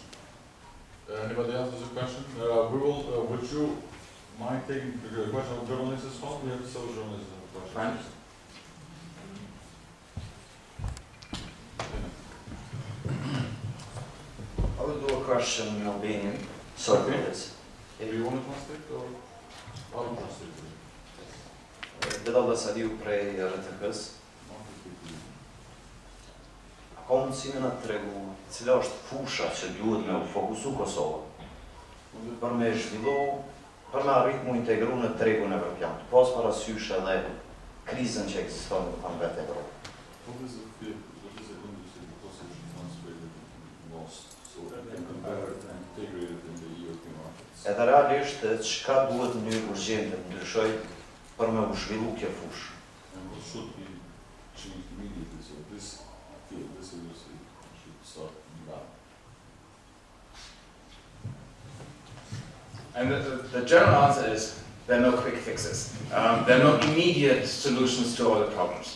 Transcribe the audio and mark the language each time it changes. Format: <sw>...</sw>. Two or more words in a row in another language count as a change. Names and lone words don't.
<en>Anybody else has a question? Would you mind taking the question of journalists as well? We have several journalists who have questions. I will do a question in Albanian. Sorry for this. Do you want to translate or? I'll translate.</en> <sq>Bedalla Sadiu prej RTK-s. Kom si më na tregu cila është fusha që duhet me u fokusu Kosovë për me zhvillu, për me arrit mu integru në tregun evropian, pas parasysh edhe krizën që ekziston në vetë Evropë.</sq> <en>What is the industry the Kosovo concentrated in lost, so it can compare and integrate it in the European markets?</en> <sq>Edhe realisht, çka duhet në mënyrë urgjente të ndryshoj për me u zhvillu kjo fushë?</sq> <en>And what should be changed immediately, so this field, this industry should start now? And the general answer is there are no quick fixes. There are no immediate solutions to all the problems.</en>